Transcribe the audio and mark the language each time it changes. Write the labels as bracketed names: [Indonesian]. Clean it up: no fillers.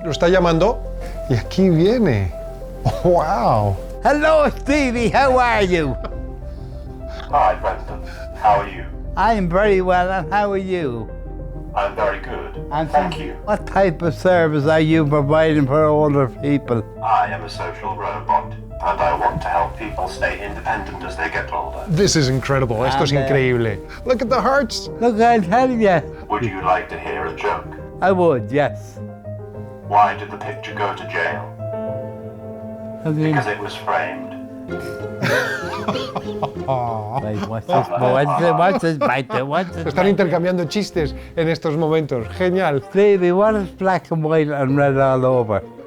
[Spanish] Lo está llamando y aquí viene. [English] Wow. Hello, Stevie, how are you? Hi, President. How are you? I'm very well, and how are you? I'm very good. And Thank you. What type of service are you providing for older people? I am a social robot, and I want to help people stay independent as they get older. This is incredible. [Spanish] Esto es increíble. [English] Look at the hearts. Look, I'll tell you. Would you like to hear a joke? I would, yes. Why did the picture go to jail? Because it was framed. Wait, what's this, [Spanish] Están intercambiando chistes en estos momentos. Genial. [English] Stevie, what is black and white and red all over?